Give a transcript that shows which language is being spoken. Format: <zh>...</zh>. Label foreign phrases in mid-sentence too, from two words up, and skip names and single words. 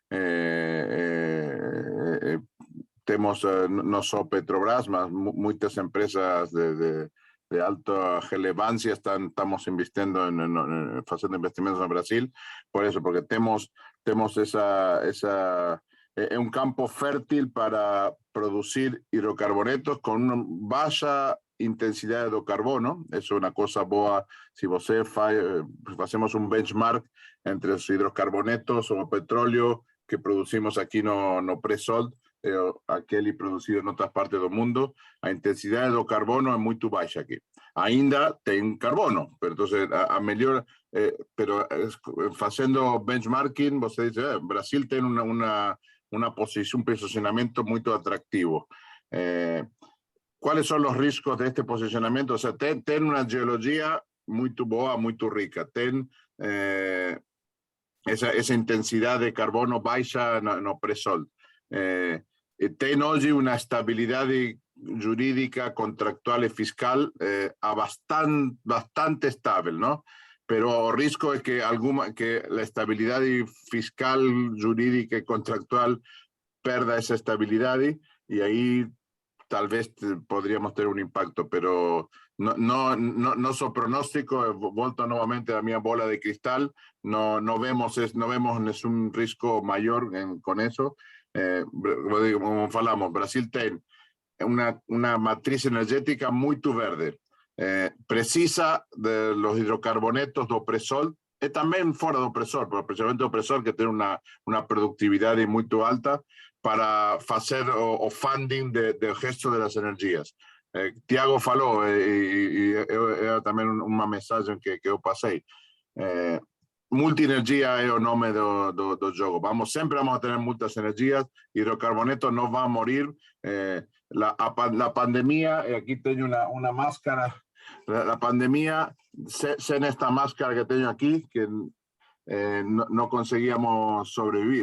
<es>Tenemos no solo Petrobras, mas muchas empresas de alta relevancia estamos haciendo investimentos en Brasil, por eso, porque tenemos un campo fértil para producir hidrocarbonetos con una baja intensidad de hidrocarbono. Eso es una cosa boa. Si hacemos un benchmark entre los hidrocarbonetos o petróleo que producimos aquí no pre-salt,</es> <pt>aquele produzido em outras partes do mundo, a intensidade do carbono é muito baixa aqui. Ainda tem carbono, então a melhor, fazendo benchmarking, você diz, Brasil tem uma posição, um posicionamento muito atrativo. Quais são os riscos deste posicionamento? Ou seja, tem uma geologia muito boa, muito rica, tem essa intensidade de carbono baixa no pré-salt. Tem hoje uma estabilidade jurídica, contractual e fiscal bastante estável,</pt> <es>¿no? Pero o risco es que la estabilidad fiscal, jurídica y contractual perda esa estabilidad y ahí tal vez podríamos tener un impacto, pero no soy pronóstico, volto nuevamente a mi bola de cristal, no vemos un riesgo mayor con eso.</es> <pt>Como falamos,</pt> <es>Brasil tiene una matriz energética muy verde, precisa de los hidrocarbonetos do pré-salt y también fuera do pré-salt, pero especialmente do pré-salt que tiene una productividad muy alta para hacer o funding del gesto de las energías. Thiago falou, y era también una mensaje que yo pasé. Multienergia es el nombre</es> <pt>do jogo.</pt> <es>Siempre vamos a tener muchas energías. Hidrocarbonetos no va a morir. La pandemia, y aquí tengo una máscara. La pandemia, sin esta máscara que tengo aquí, que no conseguíamos sobrevivir.</es>